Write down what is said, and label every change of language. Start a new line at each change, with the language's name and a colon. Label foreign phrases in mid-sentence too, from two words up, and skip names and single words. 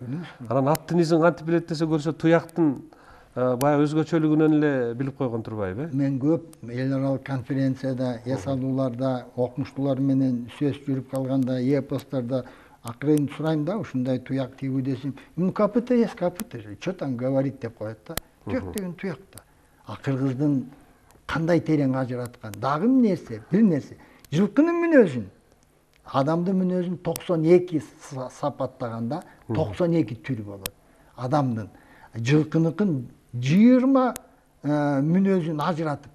Kyrgyz: Анан аттын изин кантип билет десе, көрсө туяктын баягы өзгөчөлүгүнөн эле билип койгон турбайбы? Мен көп эл аралык конференцияда, эс алууларда, окумуштуулар менен сөз жүрүп калганда, эпостарда акырын сурайм да, ушундай туяк тийбүү десем,
Russian: копыта есть копыта, что там говорить
Kyrgyz: деп коет да. Туяк деген туяк да. А кыргыздын кандай терең ажыраткан. Дагы нерсе, бир нерсе. Жылкынын мүнөзүн, адамдын мүнөзүн 92 сапаттаганда 92 түр болот. Адамдын жылкыныкын 20 мүнөзүн ажыратып.